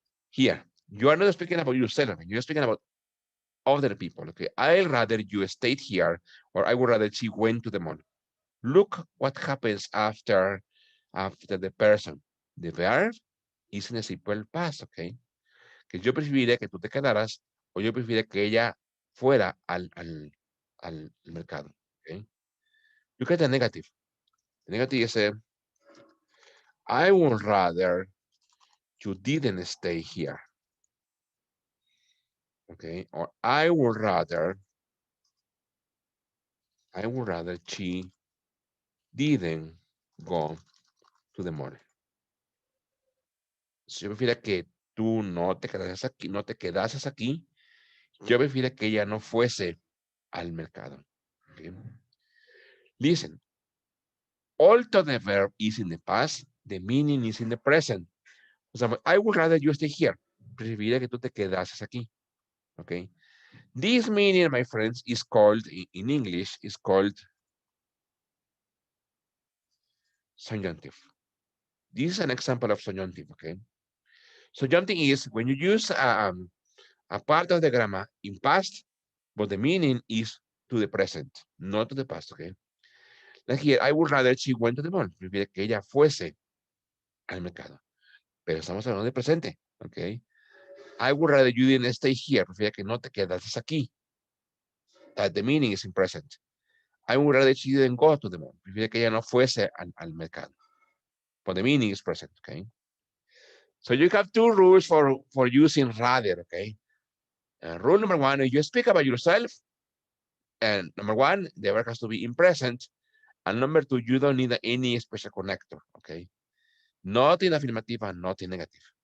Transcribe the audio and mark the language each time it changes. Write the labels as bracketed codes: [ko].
[en] Here, you are not speaking about yourself. You're speaking about other people. Okay, I'd rather you stayed here, or I would rather she went to the mall. Look what happens after the person. The verb is in a simple past. [es] Okay, que yo preferiría que tú te quedaras, o yo preferiría que ella fuera al mercado. [en] Okay, look at the negative. The negative is I would rather you didn't stay here. Okay, or I would rather she didn't go to the mall. [es] Si yo prefiero que tú no te quedases aquí, yo prefiero que ella no fuese al mercado. [en] Okay. Listen, although the verb is in the past, the meaning is in the present. O sea, I would rather you stay here. [es] Preferiría que tú te quedases aquí. [en] Okay. This meaning, my friends, is called, in English, is called subjunctive. This is an example of subjunctive, okay? Subjunctive is when you use a part of the grammar in past, but the meaning is to the present, not to the past, okay? Like here, I would rather she went to the mall. [es] Prefiere que ella fuese al mercado. Pero estamos hablando de presente, okay? [en] I would rather you didn't stay here. [es] Prefiere que no te quedases aquí. [en] That the meaning is in present. I would rather she didn't go to the mall. [es] Prefiere que ella no fuese al mercado. [en] But the meaning is present, okay? So you have two rules for using rather, okay? Rule number one, you speak about yourself. And number one, the verb has to be in present. And number two, you don't need any special connector, okay? Not in affirmative and not in negative.